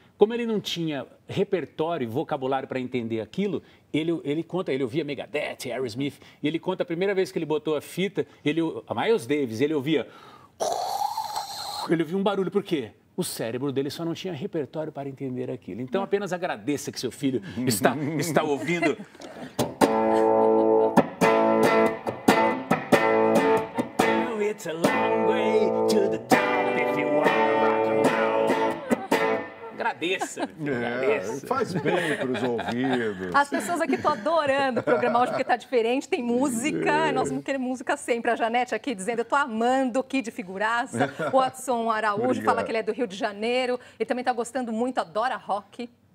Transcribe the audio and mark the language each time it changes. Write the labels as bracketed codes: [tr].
[pt] Como ele não tinha repertório e vocabulário para entender aquilo, ele conta, ele ouvia Megadeth, Aerosmith, e ele conta a primeira vez que ele botou a fita, a Miles Davis, ele ouvia um barulho, por quê? O cérebro dele só não tinha repertório para entender aquilo. Então, apenas agradeça que seu filho está ouvindo. [en] It's a long way to the top if you want to rock and roll. [pt] Agradeça, agradeça. Faz bem para os ouvidos. As pessoas aqui estão adorando o programa hoje porque está diferente, tem música. Nós vamos querer música sempre. A Janete aqui dizendo, eu estou amando o Kid Figuraça. O Watson Araújo fala que ele é do Rio de Janeiro. Ele também está gostando muito, adora rock.